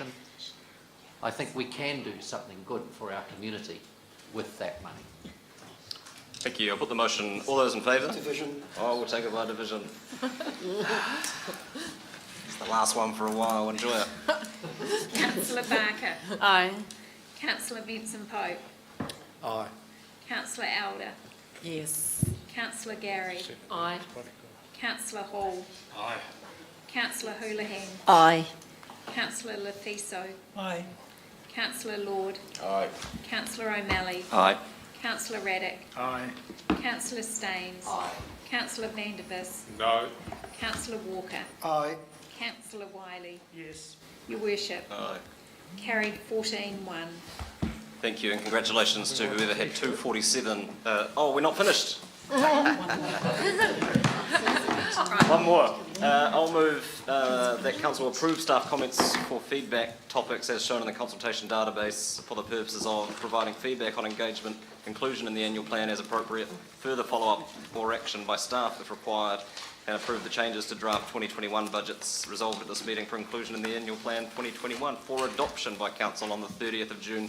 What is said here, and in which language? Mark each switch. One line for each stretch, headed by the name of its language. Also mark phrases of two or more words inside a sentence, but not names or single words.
English: I think we can do something good for our community with that money. Thank you. I'll put the motion. All those in favour? Division. Oh, we'll take it by division. It's the last one for a while. Enjoy it. Councillor Barker. Aye. Councillor Benson Pope. Aye. Councillor Elder. Yes. Councillor Gary. Aye. Councillor Hall. Aye. Councillor Houlihan. Aye. Councillor Lefiso. Aye. Councillor Lord. Aye. Councillor O'Malley. Aye. Councillor Raddick. Aye. Councillor Staines. Aye. Councillor Vandervis. No. Councillor Walker. Aye. Councillor Wiley. Yes. Your Worship. Aye. Carried 14-1. Thank you, and congratulations to whoever had 247. Oh, we're not finished. One more. I'll move that Council approve staff comments for feedback topics as shown in the consultation database for the purposes of providing feedback on engagement, inclusion in the annual plan as appropriate, further follow-up or action by staff if required, and approve the changes to draft 2021 budgets resolved at this meeting for inclusion in the annual plan 2021 for adoption by Council on the 30th of June.